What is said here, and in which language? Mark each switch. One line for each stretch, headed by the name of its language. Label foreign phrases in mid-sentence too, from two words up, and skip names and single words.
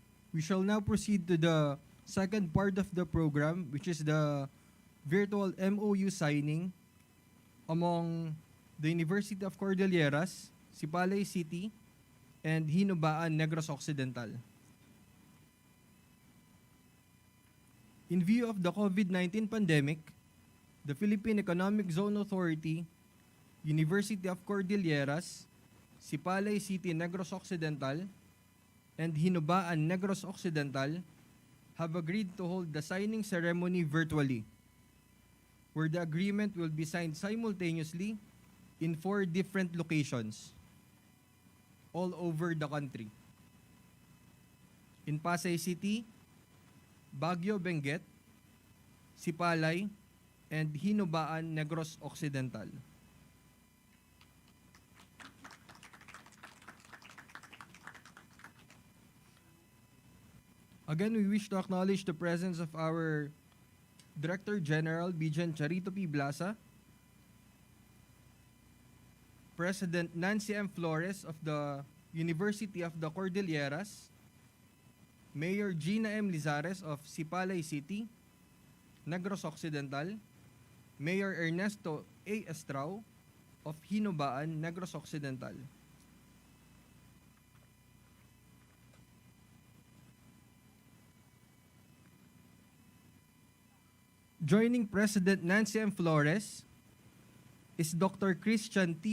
English: We shall now proceed to the second part of the program, which is the virtual MOU signing among the University of Cordilleras, Sipalay City, and Hinubaan, Negros Occidental. In view of the COVID-19 pandemic, the Philippine Economic Zone Authority, University of Cordilleras, Sipalay City, Negros Occidental, and Hinubaan, Negros Occidental have agreed to hold the signing ceremony virtually, where the agreement will be signed simultaneously in 4 different locations all over the country. In Pasay City, Baguio, Benguet, Sipalay, and Hinubaan, Negros Occidental. Again, we wish to acknowledge the presence of our Director General Bijan Charito P. Blasa, President Nancy M. Flores of the University of the Cordilleras, Mayor Gina M. Lizares of Sipalay City, Negros Occidental, Mayor Ernesto A. Estrao of Hinubaan, Negros Occidental. Joining President Nancy M. Flores is Dr. Christian T.